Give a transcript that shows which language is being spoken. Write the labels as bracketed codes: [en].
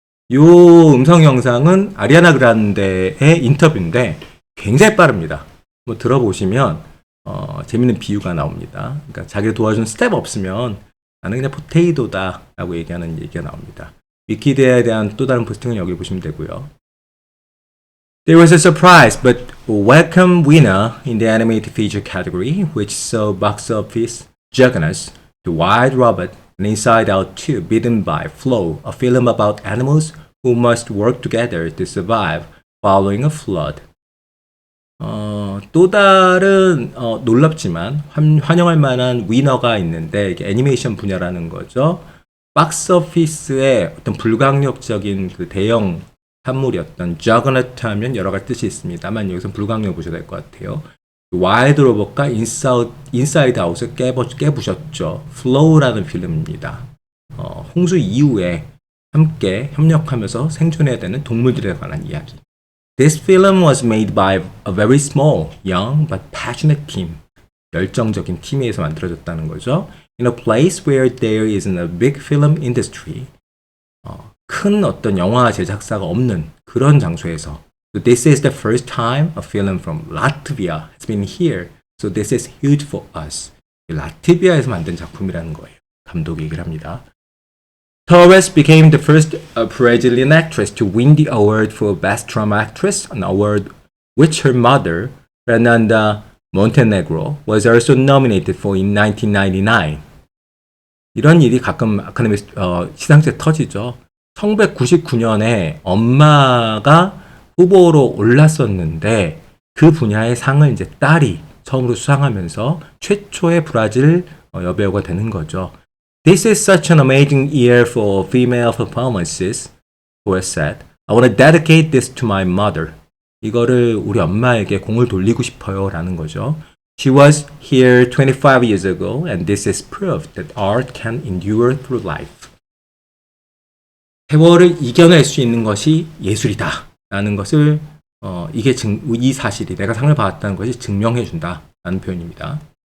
[ko] 요 음성 영상은 아리아나 그란데의 인터뷰인데 굉장히 빠릅니다. 뭐 들어보시면 재밌는 비유가 나옵니다. 그러니까 자기를 도와준 스텝 없으면 나는 그냥 포테이도다 라고 얘기하는 얘기가 나옵니다. 위키드에 대한 또 다른 포스팅은 여기 보시면 되고요. [en] There was a surprise but welcome winner in the animated feature category, which saw box office juggernauts The Wild Robot and Inside Out 2 beaten by Flow, a film about animals who must work together to survive following a flood. [ko] 또 다른 놀랍지만 환영할 만한 위너가 있는데 이게 애니메이션 분야라는 거죠. 박스오피스의 어떤 불강력적인 그 대형 산물이었던 저거너트 하면 여러 가지 뜻이 있습니다만 여기서 불강력 보셔야 될 것 같아요. 와일드 로봇과 인사이드 아웃을 깨부셨죠. 플로우라는 필름입니다. 홍수 이후에 함께 협력하면서 생존해야 되는 동물들에 관한 이야기. [en] This film was made by a very small, young but passionate team. [ko] 열정적인 팀에서 만들어졌다는 거죠. [en] In a place where there isn't a big film industry. [ko] 큰 어떤 영화 제작사가 없는 그런 장소에서. [en] So this is the first time a film from Latvia has been here. So this is huge for us. [ko] 라트비아에서 만든 작품이라는 거예요. 감독이 얘기를 합니다. [en] Torres became the first Brazilian actress to win the award for Best Drama Actress, an award which her mother, Fernanda Montenegro, was also nominated for in 1999. [ko] 이런 일이 가끔 아카데미 시상식에 터지죠. 1999년에 엄마가 후보로 올랐었는데 그 분야의 상을 이제 딸이 처음으로 수상하면서 최초의 브라질 여배우가 되는 거죠. [en] This is such an amazing year for female performances, Torres said. I want to dedicate this to my mother. [ko] 이거를 우리 엄마에게 공을 돌리고 싶어요 라는 거죠. [en] She was here 25 years ago and this is proof that art can endure through life. [ko] 세월을 이겨낼 수 있는 것이 예술이다 라는 것을 이 사실이 내가 상을 받았다는 것이 증명해 준다 라는 표현입니다.